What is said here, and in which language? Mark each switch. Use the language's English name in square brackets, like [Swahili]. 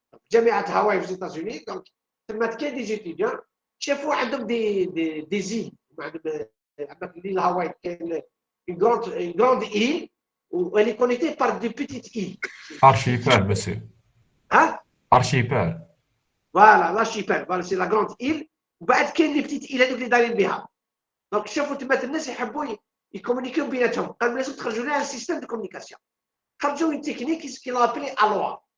[Arabic] جامعة هاواي [French] aux États-Unis. Donc, [Arabic] كاين [French] des étudiants [Arabic] شافوا عندهم [French] des îles. [Arabic] عندك [French] l'île Hawaï [Arabic] كاين [French] une grande île où elle est connectée par des petites îles. Archipel, monsieur. Hein? Archipel. Voilà, l'archipel. Voilà, c'est la grande île. [Arabic] وبعد كاين [French] les petites îles [Arabic] هذوك اللي دايرين بها. [French] Donc, [Arabic] شافوا تما الناس يحبوا يكومونيكيو بيناتهم. قالوا لازم تخرجوا لنا [French] un système de communication. [Arabic] خرجوا [French] une technique qu'ils ont appelée ALOA.